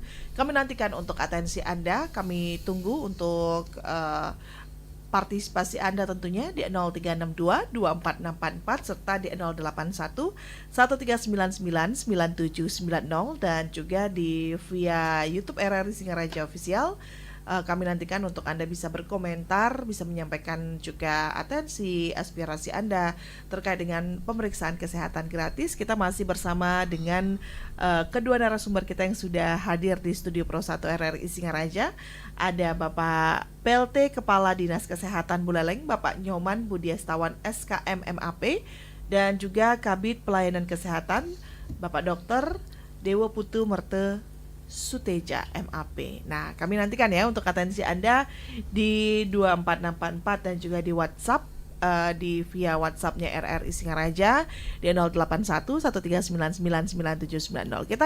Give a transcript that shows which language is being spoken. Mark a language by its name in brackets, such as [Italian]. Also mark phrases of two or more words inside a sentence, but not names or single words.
[Indonesian] Kami nantikan untuk atensi Anda. Kami tunggu untuk partisipasi Anda tentunya di 0362 24644 serta di 081 1399 9790 dan juga di via YouTube RRI Singaraja Official. Kami nantikan untuk Anda bisa berkomentar, bisa menyampaikan juga atensi, aspirasi Anda terkait dengan pemeriksaan kesehatan gratis. Kita masih bersama dengan kedua narasumber kita yang sudah hadir di Studio Pro 1 RRI Singaraja. Ada Bapak PLT Kepala Dinas Kesehatan Buleleng, Bapak Nyoman Budiastawan SKM MAP, dan juga Kabid Pelayanan Kesehatan, Bapak Dr. Dewo Putu Merte Suteja MAP. Nah, kami nantikan ya untuk atensi Anda di 24644 dan juga di WhatsApp di via WhatsAppnya RRI Singaraja di 081 139999790.